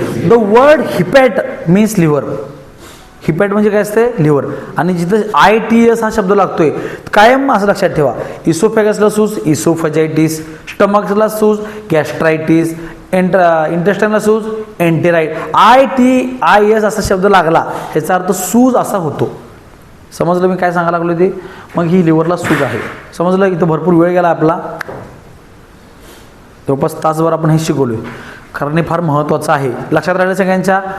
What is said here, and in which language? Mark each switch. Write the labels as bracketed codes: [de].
[en] The word hepat means liver. [mr] हिपॅट म्हणजे काय असते? लिव्हर. आणि जिथं ITS हा शब्द लागतोय कायम असं लक्षात ठेवा. इसोफॅगसला सूज इसोफेजायटिस, स्टमकला सूज गॅस्ट्रायटिस, इंटेस्टाइनला सूज एंटेराइट. ITIS असा शब्द लागला ह्याचा अर्थ सूज असा होतो. समजलं मी काय सांगायला लागलो ते? मग ही लिव्हरला सूज आहे. समजलं? इथं भरपूर वेळ गेला आपला, जवळपास तासभर आपण हे शिकवलोय कारण हे फार महत्त्वाचं आहे. लक्षात राहिलं सगळ्यांच्या?